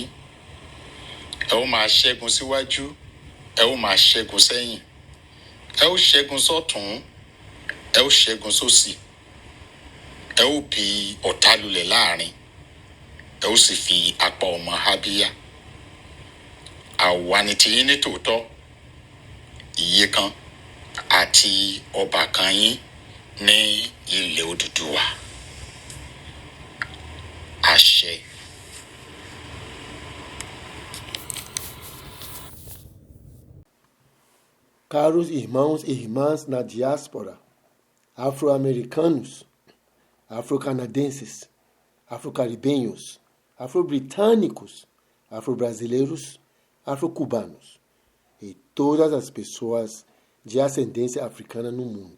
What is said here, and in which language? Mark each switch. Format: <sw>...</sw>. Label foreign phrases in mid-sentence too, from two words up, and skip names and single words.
<yo>Ẹ ó máa ṣẹ́gun síwájú, ẹ ó máa ṣẹ́gun sẹ́yìn, ẹ ó ṣẹ́gun sọ́tún, ẹ ó ṣẹ́gun sósì, ẹ ó bi ọ̀tá lulẹ̀ láàrin, ẹ ó sì fi apá ọmọ hábíyá. Àwa ni tiyín ní tòótọ́, ìyè kan àti ọbàkan yín ní ilẹ̀ Odùduwà. Àṣẹ.</yo> <pt>Caros irmãos e irmãs na diáspora, afro-americanos, afro-canadenses, afro-caribenhos, afro-britânicos, afro-brasileiros, afro-cubanos e todas as pessoas de ascendência africana no mundo.</pt>